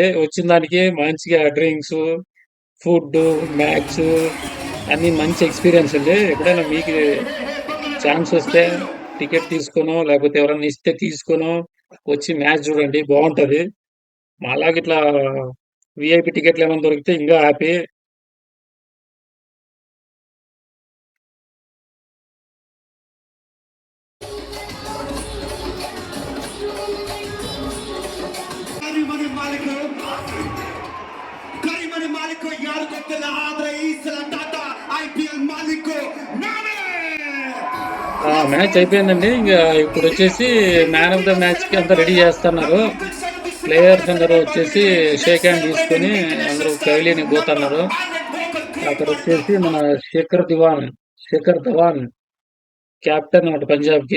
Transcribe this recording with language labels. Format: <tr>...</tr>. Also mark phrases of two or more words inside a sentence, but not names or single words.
<te>వచ్చిన దానికి మంచిగా డ్రింక్స్, ఫుడ్, మ్యాచ్ అన్ని మంచి ఎక్స్పీరియన్స్ ఉంది. ఎప్పుడైనా మీకు ఛాన్స్ వస్తే టికెట్ తీసుకునో లేకపోతే ఎవరన్నా ఇస్తే తీసుకునో వచ్చి మ్యాచ్ చూడండి, బాగుంటది. అలాగే ఇట్లా విఐపి టికెట్లు ఏమైనా దొరికితే ఇంకా హ్యాపీ.</te> <kn>ಕರಿಮನೆ ಮಾಲೀಕ ಯಾರು ಗೊತ್ತಿಲ್ಲ, ಆದ್ರೆ ಈ ಸಲ ಟಾಟಾ IPL ಮಾಲೀಕ ನಾವೇ.</kn> <te>మ్యాచ్ అయిపోయిందండి. ఇంకా ఇప్పుడు వచ్చేసి</te> <en>man of the match</en> <te>కి అంతా రెడీ చేస్తున్నారు. ప్లేయర్స్ అందరూ వచ్చేసి</te> <en>shake hand</en> <te>తీసుకొని అందరూ పవలియన్ పోతున్నారు. అక్కడ వచ్చేసి మన శేఖర్ ధవాన్ కెప్టెన్ అన్నమాట పంజాబ్ కి.</te>